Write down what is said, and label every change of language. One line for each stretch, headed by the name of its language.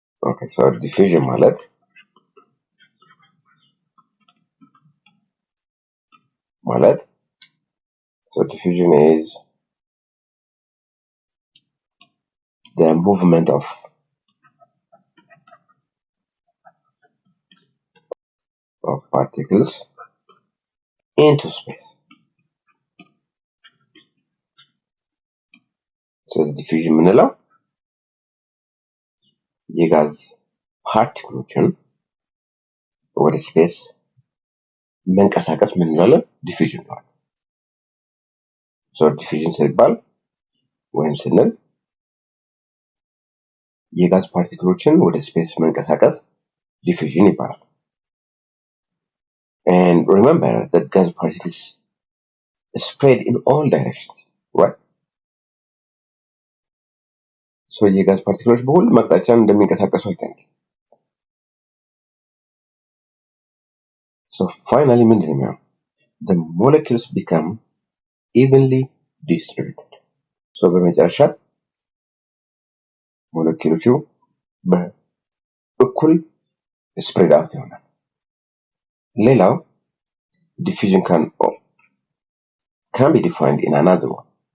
English: Okay, so diffusion ማለት so diffusion is the movement of particles into space.
Amharic: So diffusion ምንለው የጋዝ ፓርቲክሎችን ወደ ስፔስ መንቀሳቀስ ምን እንላለን? ዲፊውዥን ነው። So diffusion ሲባል ወይም ስንል የጋዝ ፓርቲክሎችን ወደ ስፔስ መንቀሳቀስ diffusion ይባላል።
English: And remember that gas particles spread in all directions, right?
Amharic: So የጋዝ ፓርቲክሎች በሁሉም አቅጣጫ እንደሚንቀሳቀሱ አይተናል። So finally ምንድን ነው?
English: The molecules become evenly distributed.
Amharic: So በመጨረሻ ሞለኪውሎቹ በእኩል spread out ይሆናል። ሌላው
English: diffusion can be defined in another one.